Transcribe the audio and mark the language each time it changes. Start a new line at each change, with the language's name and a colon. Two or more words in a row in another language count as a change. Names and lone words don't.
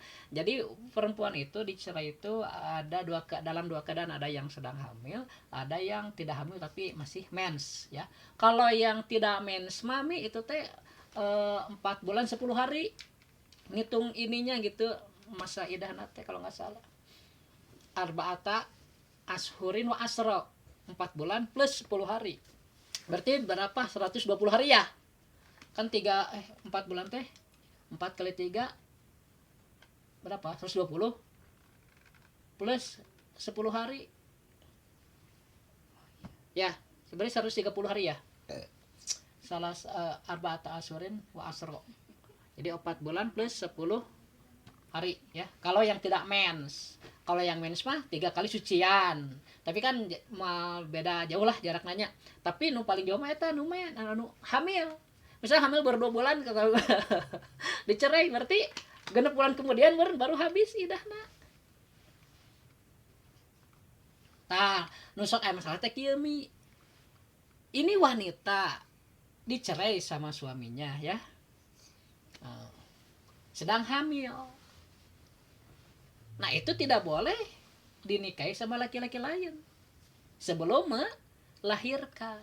Indonesian: Jadi perempuan itu dicerai itu ada dalam dua keadaan, ada yang sedang hamil, ada yang tidak hamil tapi masih mens ya. Kalau yang tidak mens mami itu teh 4 bulan 10 hari ngitung ininya gitu masa idah nate kalau nggak salah.
Arabic: أربعة أشهر وعشرا
Indonesian: 4 bulan plus 10 hari. Berarti berapa? 120 hari ya? Kan 4 bulan teh 4 kali 3 berapa? 120 plus 10 hari. Ya, sebenarnya 130 hari ya.
Arabic: Salah أربعة أشهر وعشرا.
Indonesian: Jadi 4 bulan plus 10 hari ya. Kalau yang tidak mens. Kalau yang mens mah 3 kali sucian. Tapi kan beda jauh lah jarak nanya. Tapi
Sundanese: nu paling jauh mah eta nu hamil.
Indonesian: Misalnya hamil baru 2 bulan dicerai berarti genep bulan kemudian baru habis idahna.
Sundanese: Tah, nu sok masalah teh kieu mi.
Indonesian: Ini wanita dicerai sama suaminya ya. Sedang hamil. Nah, itu tidak boleh dinikahi sama laki-laki lain sebelum dilahirkan.